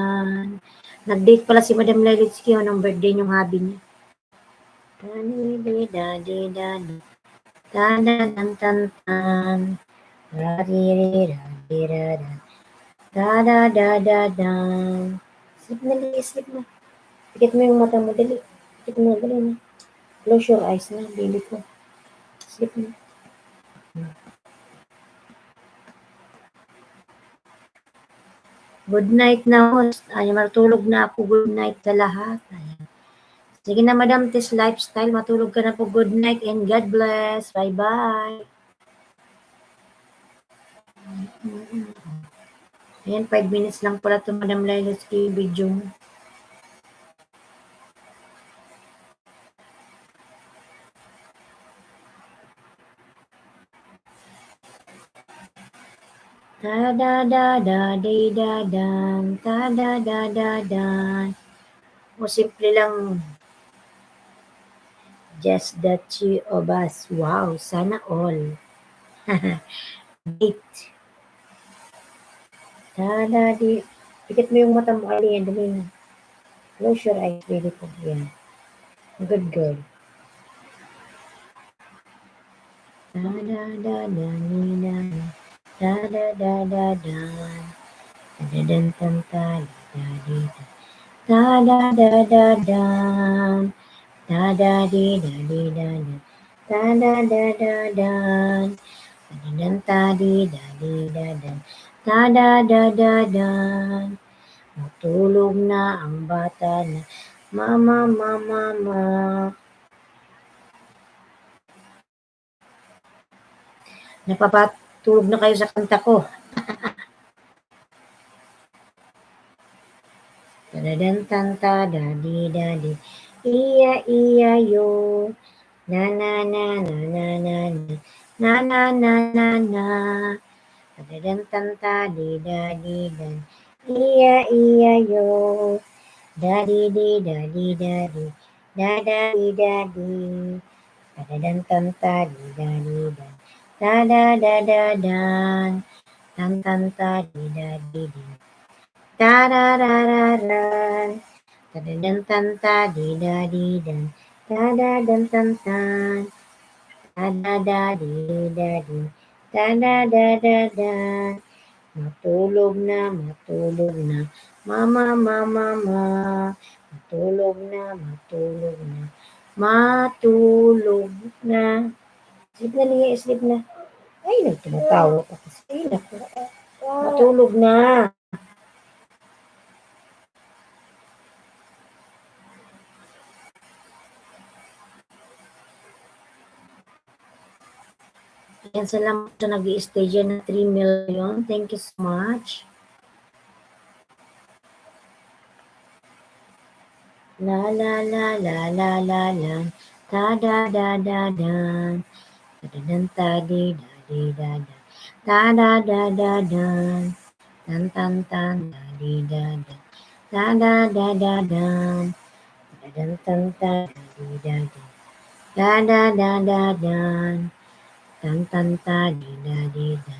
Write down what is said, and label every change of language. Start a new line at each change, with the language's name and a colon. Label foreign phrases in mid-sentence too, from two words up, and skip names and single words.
Filipino: Nag-date pala si Madam Lelitsky ng birthday niyong hobby niya. Da di da di. Da da dan tan tan. Ra di ri ra di ra ra. Da da da da da. Sleep na li, sleep na. Pikit mo yung mata mo, dali. Pikit mo, dali na.
English: Close your eyes na, baby ko. Sleep na. Good night na host.
Filipino: Ay, matulog na ako.
English: Good night
Filipino: sa lahat. Ayan. Sige na Madam Tis Lifestyle, matulog ka na po.
English: Good night and God bless. Bye-bye.
Filipino: Ayan, 5 minutes lang pala ito Madam Lelitsky video mo. Ta da da da di da dan, ta da da da dan. O simple lang.
English: Just the two of us. Wow,
Filipino: sana all.
English: Great. Ta da di.
Filipino: Pikit mo yung mata mo, alien. Dali na.
English: Close your eyes, baby ko. Yan. Good girl. Da da da da ni da da da da da da da da da da da di da da da da da da da di da di da da da da da da da da di da di da da da da da da.
Filipino: Matulog na ang bata na mama mama mama. Napapatulog na kayo sa kanta ko. Tadadan tanta dadi dadi. Iya iya yo. Na na na na na na na na na na na. Tadadan tanta di dadi dan. Iya iya yo. Dadi di dadi dadi. Dadi dadi. Tadadan tanta di dadi dan. Da da da dan. Tan tan ta di dadi di. Da da da da da. Da da dan tan ta di da di dan. Da da dan tan tan. Da da da di da di. Da da da da da. Matulog na, matulog na. Mama, mama, ma. Matulog na, matulog na. Matulog na. Sleep na niya, sleep na. Ay, nagtumatawa pa kasi. Ay, naku. Matulog na. Ayan, salamat sa nag-i-stay dyan na 3 million.
English: Thank you so much. La la la la la la la. Da da da da da. Da da da da di da di da da. Da da da da da. Tan tan tan da di da da. Da da da da dan. Da dan tan tan da di da da. Da da da da dan. Tan tan ta di da di dan.